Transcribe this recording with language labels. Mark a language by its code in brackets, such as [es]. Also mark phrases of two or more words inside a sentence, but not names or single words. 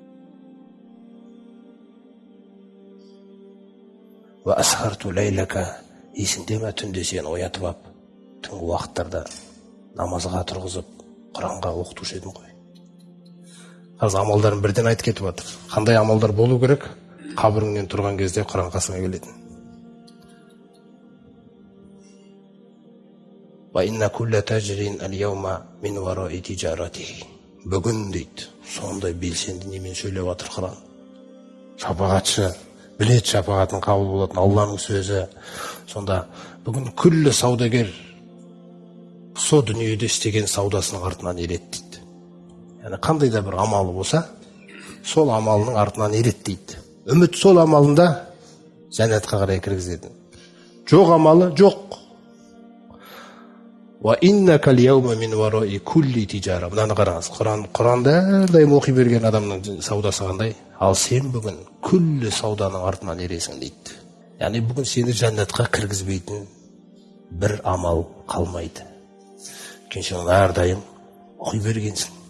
[ar] وأسهرت ليلك, [kk] есіңде ме, түнде сені оятып ап, түнгі уақыттарда намазға тұрғызып, Құранға оқытушы едім ғой. Қазір амалдарын бірден айтып кетіп жатыр. Қандай амалдар болу керек? Қабіріңнен тұрған кезде Құран қасыңа келетін. [ar] وإن كل تاجر اليوم من وراء تجارته. [kk] Бүгін дейді, сондай белсенді немен сөйлеп жатыр Құран. Шапағатшы, білет шапағатын қабыл болатын Алланың сөзі. Сонда бүгін күллі саудагер со дүниеде істеген саудасының артынан ереді дейді. Яғни қандай да бір амалы болса, сол амалының артынан ереді дейді. Үміт сол амалында жәннатқа қарай кіргізеді. Жоқ амалы жоқ. [ar] وإنك اليوم من وراء كل تجارة. [kk] Мынаны қараңыз. Құранды әрдайым оқи берген адамның саудасы қандай? Ал сен бүгін күллі сауданың артынан ересің дейді. Яғни бүгін сені жәннатқа кіргізбейтін бір амал қалмайды. Өйткені сен әрдайым оқи бергенсің.